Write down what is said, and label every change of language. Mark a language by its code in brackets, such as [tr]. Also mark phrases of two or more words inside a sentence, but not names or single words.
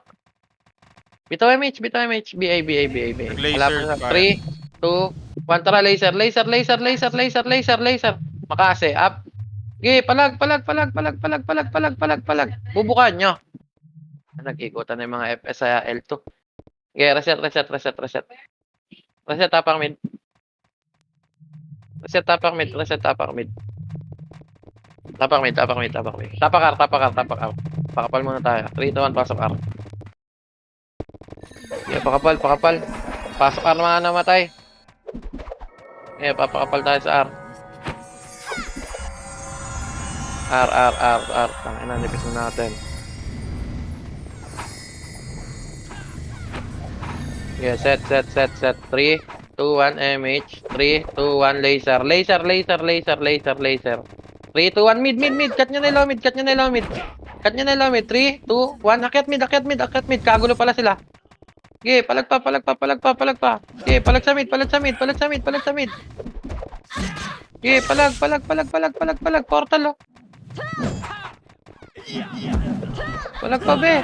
[tl] Bitaw MH. BA. Nag-laser, Wala pa. kaya. 3, 2, 1. Tara, laser. Makase. Up. Okay, palag. Bubukan nyo. Nag-ikutan na yung mga FS sa L2. Okay, reset. Reset tapak mid. Tapak mid. Tapak R. Pakapal muna tayo. 3, 2, 1, pasok R. Okay, pakapal. Pasok R mga namatay. Okay, papakapal tayo sa R. R. Tangina, nipis na natin. [en] Yeah, set. [tl] 3, 2, 1, MH. 3, 2, 1, laser. 3, 2, 1, mid. Cut nyo na yung [en] low mid. [tl] 3, 2, 1, akyat mid. Kagulo pala sila. Okay, palag pa. Okay, palag sa mid. Okay, palag. Portal, oh. Palag pa, be.